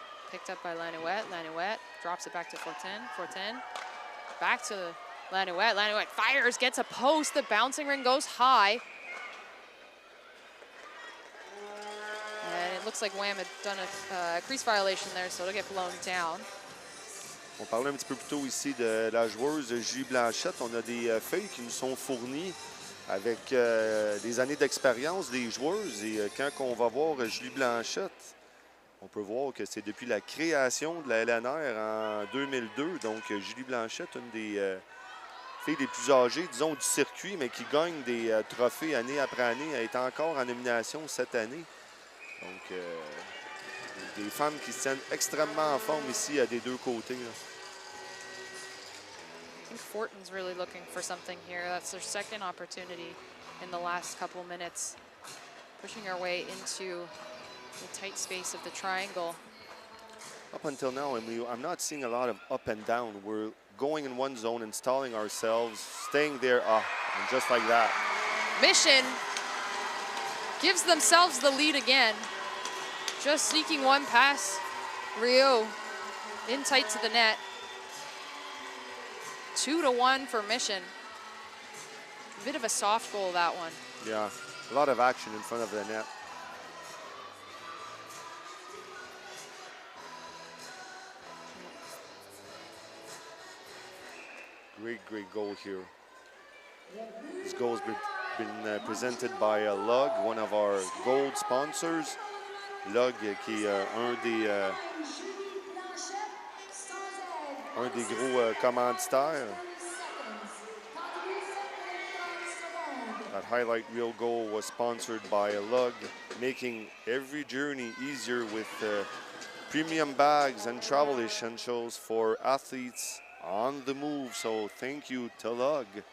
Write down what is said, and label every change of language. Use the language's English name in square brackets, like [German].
[English] Picked up by Lanouette. Lanouette drops it back to Fortin. Fortin back to Lanouette. Lanouette fires, gets a post. The bouncing ring goes high. And it looks like Wham had done a crease violation there, so it'll get blown down. [French] On parlait un petit peu plus tôt ici de la joueuse Julie Blanchette. On a des feuilles qui nous sont fournies avec des années d'expérience des joueuses. Et quand on va voir Julie Blanchette, on peut voir que c'est depuis la création de la LNR en 2002. Donc, Julie Blanchette, une des filles les plus âgées, disons, du circuit, mais qui gagne des trophées année après année. Elle est encore en nomination cette année. Donc, des femmes qui se tiennent extrêmement en forme ici des deux côtés. Là. [English] I think Fortin's really looking for something here. That's their second opportunity in the last couple minutes. Pushing our way into the tight space of the triangle. Up until now, Emily, I'm not seeing a lot of up and down. We're going in one zone, installing ourselves, staying there, and just like that. Mission gives themselves the lead again. Just sneaking one past Rio in tight to the net. 2-1 for Mission. A bit of a soft goal, that one. Yeah, a lot of action in front of the net. Great goal here. This goal has been presented by Lug, one of our gold sponsors. [French] Lug, qui est un des gros commanditaires. [English] That highlight reel goal was sponsored by Lug, making every journey easier with premium bags and travel essentials for athletes on the move. So thank you to Lug.